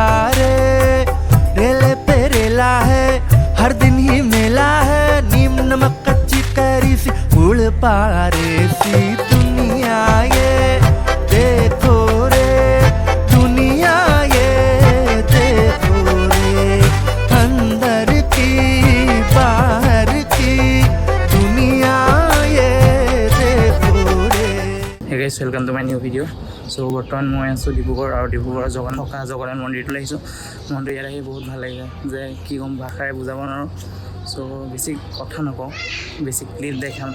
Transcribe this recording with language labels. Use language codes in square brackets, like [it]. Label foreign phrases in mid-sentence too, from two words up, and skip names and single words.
[hi] रे रेले पे रेला है हर दिन ही मेला है नीम नमक कच्ची कैरी सी उड़ पारे सी दुनिया ये देखो रे दुनिया ये देखो रे अंदर की बाहर की दुनिया ये देखो रे। [en] Hey guys, welcome to my new video. [as] So বৰ্তমান মই আছোঁ ডিব্ৰুগড় আৰু ডিব্ৰুগড়ৰ জগন্নাথ মন্দিৰটো আহিছোঁ। মন্দিৰ ইয়াত আহি বহুত ভাল লাগিছে যে কি ক'ম ভাষাৰে বুজাব নোৱাৰোঁ। চ' বেছি কথা নকওঁ, বেছি ক্লিপ দেখাম।